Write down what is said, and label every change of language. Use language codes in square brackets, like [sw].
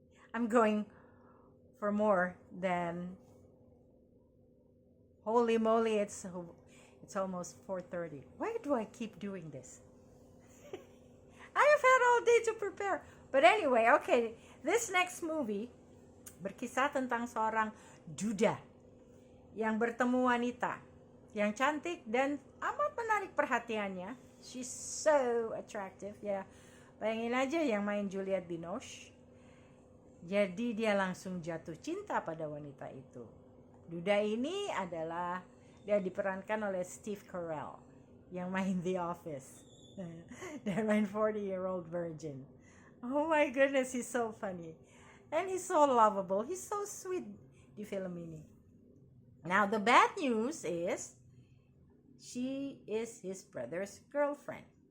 [en] I'm going for more than holy moly. It's almost 4:30. Why do I keep doing this? I have had all day to prepare. But anyway, okay, this next movie [id] berkisah tentang seorang duda yang bertemu wanita yang cantik dan amat menarik perhatiannya. [en] She's so attractive, [id] ya. Bayangin aja yang main Juliette Binoche. Jadi dia langsung jatuh cinta pada wanita itu. Duda ini adalah dia diperankan oleh Steve Carell yang main The Office dan main 40-year-old virgin. [en] Oh my goodness, he's so funny. And he's so lovable. He's so sweet [id] di film ini. [en] Now, the bad news is she is his brother's girlfriend.